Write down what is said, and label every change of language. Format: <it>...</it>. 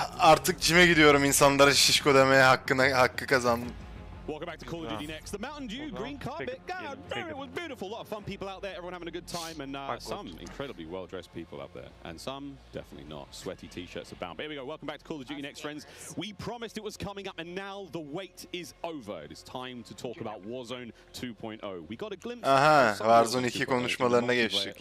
<tr>Artık cime gidiyorum, insanlara şişko demeye hakkı kazandım.</tr> <en>Welcome back to Call of Duty Next. The Mountain Dew green carpet. God, it was beautiful. A lot of fun people out there. Everyone having a good time, and some incredibly well-dressed people out there, and some definitely not. Sweaty T-shirts abound. But here we go. Welcome back to Call of Duty Next, friends. We promised it was coming up, and now the wait is over. It is time to talk about Warzone 2.0. We got a glimpse.</en> <tr>Aha, Warzone 2 konuşmalarına geçtik.</tr>